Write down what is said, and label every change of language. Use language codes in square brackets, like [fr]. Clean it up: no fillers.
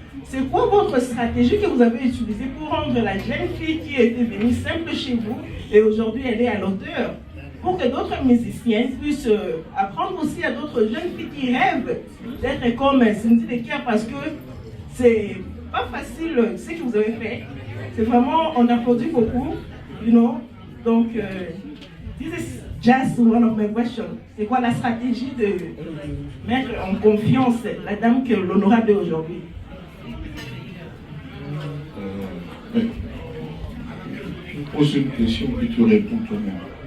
[fr] C'est quoi votre stratégie que vous avez utilisée pour rendre la jeune fille qui était venue simple chez vous et aujourd'hui elle est à l'auteur, pour que d'autres musiciennes puissent apprendre aussi à d'autres jeunes filles qui rêvent d'être comme Cindy Lecker, parce que c'est pas facile ce que vous avez fait. C'est vraiment, on applaudit beaucoup, [en] you know. Donc, this is just one of my questions. [fr] C'est quoi la stratégie de mettre en confiance la dame que l'honorable est aujourd'hui? Pose une question puis tu réponds toi-même.